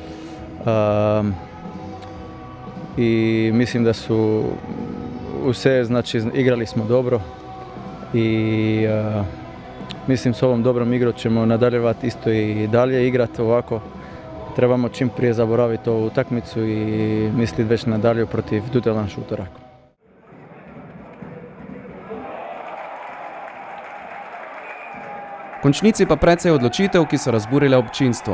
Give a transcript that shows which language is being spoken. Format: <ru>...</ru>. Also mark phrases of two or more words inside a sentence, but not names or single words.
<hr>I mislim da su sve, znači igrali smo dobro. I mislim s ovom dobrom igrom ćemo nadaljevati isto i dalje igrati ovako. Trebamo čim prije zaboraviti ovu utakmicu i misliti već nadalje protiv Dudelanš utorak.</hr> <sl>V končnici pa precej odločitev, ki so razburile občinstvo.</sl>